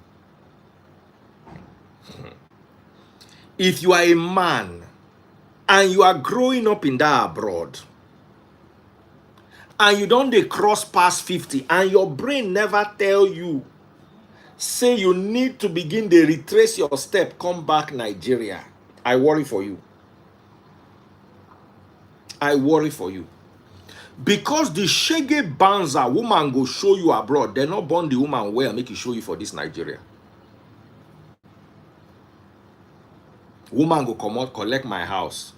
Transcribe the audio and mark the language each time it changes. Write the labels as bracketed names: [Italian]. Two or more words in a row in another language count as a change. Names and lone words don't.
[Nigerian Pidgin] If you are a man and you are growing up in that abroad and you don't dey cross past 50 and your brain never tell you say you need to begin to retrace your step, come back Nigeria, I worry for you. I worry for you. Because the [Hausa] shege banza [Nigerian Pidgin] woman go show you abroad, they not born the woman well, make you show you for this Nigeria. Woman go come out, collect my house.